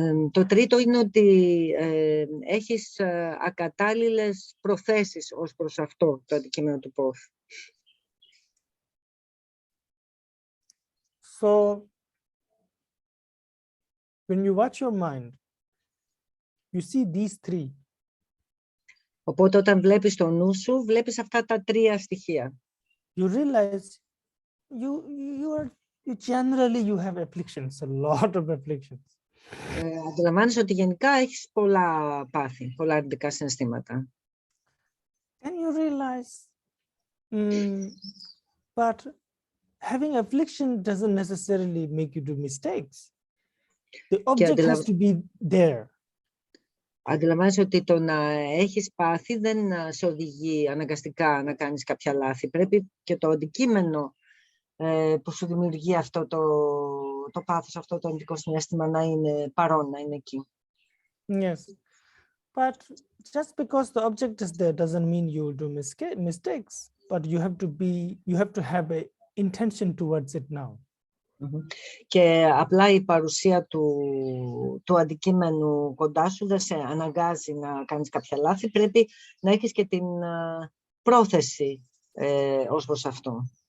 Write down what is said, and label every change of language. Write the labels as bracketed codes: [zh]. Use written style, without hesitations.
[el] Το τρίτο είναι ότι έχεις ακατάλληλες προθέσεις ως προς αυτό το αντικείμενο του πόθου. [en] So, when you watch your mind, you see these three. [el] Οπότε όταν βλέπεις το νου σου, βλέπεις αυτά τα τρία στοιχεία. [en] You realize you generally have afflictions, a lot of afflictions. [el] Αντιλαμβάνεσαι ότι γενικά έχεις πολλά πάθη, πολλά αρνητικά συναισθήματα. [en] you realize, but having affliction doesn't necessarily make you do mistakes. The object has to be there. [el] Αντιλαμβάνεσαι ότι το να έχεις πάθη δεν σε οδηγεί αναγκαστικά να κάνεις κάποια λάθη. Πρέπει και το αντικείμενο που σου δημιουργεί αυτό το πάθος, αυτό το αρνητικό συναίσθημα να είναι παρόν, να είναι εκεί. [en] Yes, but just because the object is there doesn't mean you will do mistakes, but you have to have an intention towards it now. [el] Και απλά η παρουσία του αντικείμενου κοντά σου δεν σε αναγκάζει να κάνεις κάποια λάθη. Πρέπει να έχεις και την πρόθεση ως προς αυτό.